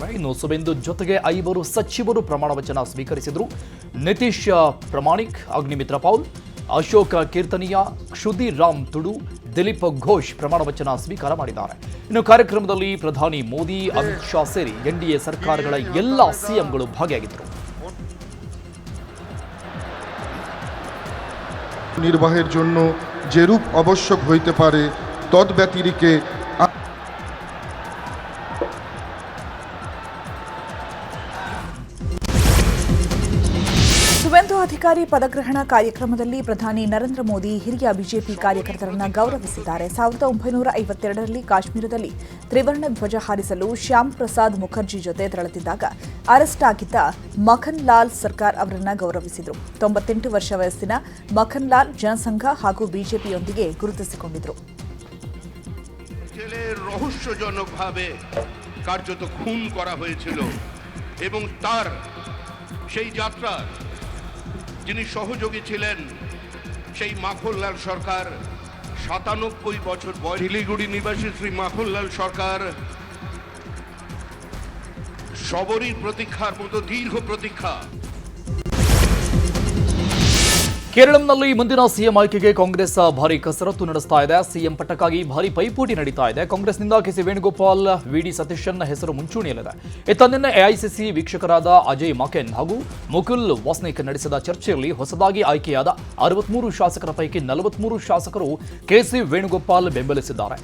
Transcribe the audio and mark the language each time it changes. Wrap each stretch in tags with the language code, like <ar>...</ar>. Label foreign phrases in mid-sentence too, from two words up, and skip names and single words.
<kn>ಇನ್ನು ಸುವೆಂದು ಜೊತೆಗೆ 5 ಸಚಿವರು ಪ್ರಮಾಣ ವಚನ ಸ್ವೀಕರಿಸಿದರು. ನಿತೀಶ್ ಪ್ರಾಮಾಣಿಕ್, ಅಗ್ನಿಮಿತ್ರ ಪೌಲ್, ಅಶೋಕ್ ಕೀರ್ತನಿಯ, ಕ್ಷುದಿರ್ ರಾಮ್ ತುಡು, ದಿಲೀಪ್ ಘೋಷ್ ಪ್ರಮಾಣ ವಚನ ಸ್ವೀಕಾರ ಮಾಡಿದ್ದಾರೆ. ಇನ್ನು ಕಾರ್ಯಕ್ರಮದಲ್ಲಿ ಪ್ರಧಾನಿ ಮೋದಿ, ಅಮಿತ್ ಶಾ ಸೇರಿ ಎನ್ಡಿಎ ಸರ್ಕಾರಗಳ ಎಲ್ಲ ಸಿಎಂಗಳು ಭಾಗಿಯಾಗಿದ್ದರು.</kn> <bn>নির্বাহের জন্য যে রূপ আবশ্যক হইতে পারে তদ্ব্যতিরিকে</bn> <kn>ಸುವೆಂದು ಅಧಿಕಾರಿ ಪದಗ್ರಹಣ ಕಾರ್ಯಕ್ರಮದಲ್ಲಿ ಪ್ರಧಾನಿ ನರೇಂದ್ರ ಮೋದಿ ಹಿರಿಯ ಬಿಜೆಪಿ ಕಾರ್ಯಕರ್ತರನ್ನು ಗೌರವಿಸಿದ್ದಾರೆ. 1952ರಲ್ಲಿ ಕಾಶ್ಮೀರದಲ್ಲಿ ತ್ರಿವರ್ಣ ಧ್ವಜ ಹಾರಿಸಲು ಶ್ಯಾಮ್ ಪ್ರಸಾದ್ ಮುಖರ್ಜಿ ಜೊತೆ ತೆರಳುತ್ತಿದ್ದಾಗ ಅರೆಸ್ಟ್ ಆಗಿದ್ದ ಮಖನ್ ಲಾಲ್ ಸರ್ಕಾರ್ ಅವರನ್ನು ಗೌರವಿಸಿದರು. 98 ವರ್ಷ ವಯಸ್ಸಿನ ಮಖನ್ ಲಾಲ್ ಜನಸಂಘ ಹಾಗೂ ಬಿಜೆಪಿಯೊಂದಿಗೆ ಗುರುತಿಸಿಕೊಂಡಿದ್ದರು.</kn> <bn>রহস্যজনকভাবে কার্যত খুন করা হয়েছিল এবং তার সেই যাত্রা যিনি সহযোগী ছিলেন সেই মাখনলাল সরকার 97 বছর বয়স শিলিগুড়ি নিবাসী শ্রী মাখনলাল সরকার সবরই প্রতীক্ষার মতো দীর্ঘ প্রতীক্ষা.</bn> <kn>ಕೇರಳಂನಲ್ಲಿ ಮುಂದಿನ ಸಿಎಂ ಆಯ್ಕೆಗೆ ಕಾಂಗ್ರೆಸ್ ಭಾರಿ ಕಸರತ್ತು ನಡೆಸ್ತಾ ಇದೆ. ಸಿಎಂ ಪಟ್ಟಕ್ಕಾಗಿ ಭಾರಿ ಪೈಪೋಟಿ ನಡೀತಾ ಇದೆ. ಕಾಂಗ್ರೆಸ್ನಿಂದ ಕೆಸಿ ವೇಣುಗೋಪಾಲ್, ವಿಡಿ ಸತೀಶನ್ ಹೆಸರು ಮುಂಚೂಣಿಯಲ್ಲಿದೆ. ನಿನ್ನೆ ಎಐಸಿಸಿ ವೀಕ್ಷಕರಾದ ಅಜಯ್ ಮಾಕೆನ್ ಹಾಗೂ ಮುಕುಲ್ ವಾಸ್ನಿಕ್ ನಡೆಸಿದ ಚರ್ಚೆಯಲ್ಲಿ ಹೊಸದಾಗಿ ಆಯ್ಕೆಯಾದ 63 ಶಾಸಕರ ಪೈಕಿ 43 ಶಾಸಕರು ಕೆಸಿ ವೇಣುಗೋಪಾಲ್ ಬೆಂಬಲಿಸಿದ್ದಾರೆ.</kn>